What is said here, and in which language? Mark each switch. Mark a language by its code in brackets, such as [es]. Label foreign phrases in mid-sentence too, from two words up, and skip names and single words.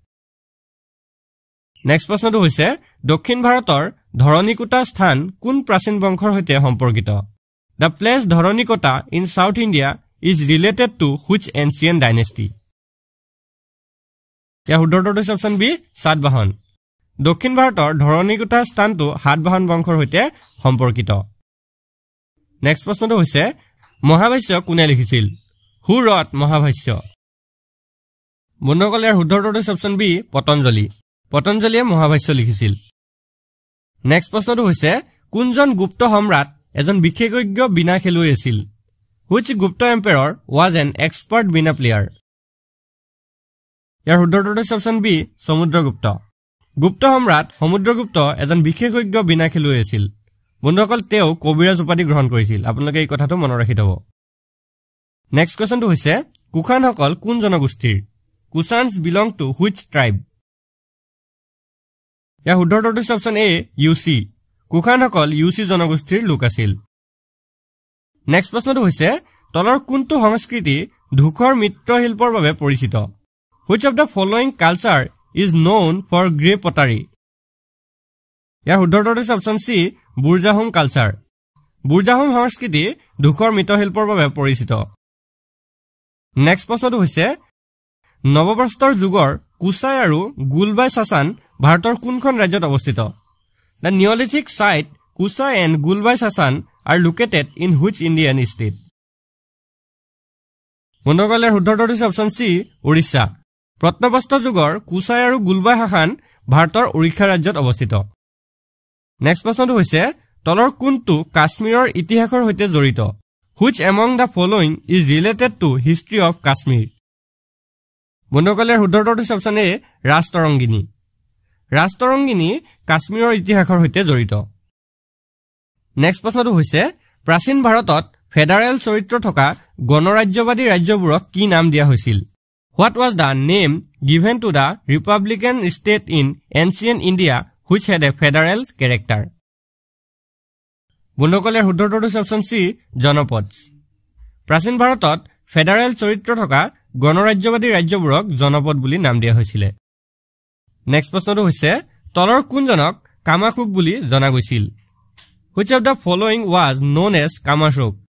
[as] নেক্সট প্ৰশ্নটো হৈছে দক্ষিণ ভাৰতৰ ধৰণীকোটা স্থান কোন প্ৰাচীন বংশৰ সৈতে সম্পৰ্কিত [en] the place ধৰণীকোটা in South India is related to which ancient dynasty [as] ইয়াৰ উত্তৰটো হৈছে অপচন বি সাতবাহন দক্ষিণ ভাৰতৰ ধৰণীকোটা স্থানটো সাতবাহন বংশৰ সৈতে সম্পৰ্কিত নেক্সট প্ৰশ্নটো হৈছে মহাভাষ্য কোনে লিখিছিল [en] who wrote [as] মহাভাষ্য বন্ধুসকল ইয়াৰ উত্তৰটো হৈছে অপচন বি পতঞ্জলি পতঞ্জলিয়ে মহাভাষ্য লিখিছিল নেক্সট প্ৰশ্নটো হৈছে কোনজন গুপ্ত সম্ৰাট এজন বিশেষজ্ঞ বিনা খেলুৱৈ আছিল [en] which Gupta emperor was an expert bina player [as] ইয়াৰ উত্তৰটো হৈছে অপচন বি সমুদ্ৰগুপ্ত গুপ্ত সম্ৰাট সমুদ্ৰগুপ্ত এজন বিশেষজ্ঞ বিনা খেলুৱৈ আছিল বন্ধুসকল তেওঁ কবিৰাজ উপাধি গ্ৰহণ কৰিছিল আপোনালোকে এই কথাটো মনত ৰাখি থব [en] next question [as] হৈছে কুখানসকল কোন জনগোষ্ঠীৰ [en] Kushans belong to which tribe [as] ইয়াৰ উত্তৰটো হৈছে অপচন এ ইউসি কুখানসকল ইউসি জনগোষ্ঠীৰ লোক আছিল নেক্সট প্ৰশ্নটো হৈছে তলৰ কোনটো সংস্কৃতি ধূসৰ মৃৎশিল্পৰ বাবে পৰিচিত [en] which of the following culture is known for grey pottery [as] ইয়াৰ উত্তৰটো হৈছে অপচন সি বুৰজাহোম কালচাৰ বুৰজাহোম সংস্কৃতি ধূসৰ মৃৎশিল্পৰ বাবে পৰিচিত নেক্সট প্ৰশ্নটো হৈছে নৱবৰ্ষৰ যুগৰ কুছাই আৰু গুলবাই সাসান ভাৰতৰ কোনখন ৰাজ্যত অৱস্থিত [en] The Neolithic site Kusai and Gulbai Sasan are located in which Indian state [as] বন্ধুসকল উত্তৰটো হৈছে অপচন সি ওড়িশা প্ৰত্নপ্ৰস্তৰ যুগৰ কুছাই আৰু গুলবাই সাসান ভাৰতৰ ওড়িশা ৰাজ্যত অৱস্থিত নেক্সট প্ৰশ্নটো হৈছে তলৰ কোনটো কাশ্মীৰৰ ইতিহাসৰ সৈতে জড়িত [en] which among the following is related to history of Kashmir [as] বন্ধুসকল উত্তৰটো হৈছে অপচন এ ৰাষ্ট্ৰৰংগিনী কাশ্মীৰৰ ইতিহাসৰ সৈতে জড়িত নেক্সট প্ৰশ্নটো হৈছে প্ৰাচীন ভাৰতত ফেডাৰেল চৰিত্ৰ থকা গণৰাজ্যবাদী ৰাজ্যবোৰক কি নাম দিয়া হৈছিল [en] What was the name given to the Republican state in ancient India which had a federal character [as] বন্ধুসকল ইয়াৰ শুদ্ধ উত্তৰটো হৈছে অপশ্যন চি জনপদ প্ৰাচীন ভাৰতত ফেডাৰেল চৰিত্ৰ থকা গণৰাজ্যবাদী ৰাজ্যবোৰক জনপদ বুলি নাম দিয়া হৈছিল নেক্সট প্ৰশ্নটো হৈছে তলৰ কোনজনক কামাশুক বুলি জনা গৈছিল [en] Which of the following was known as Kamashok?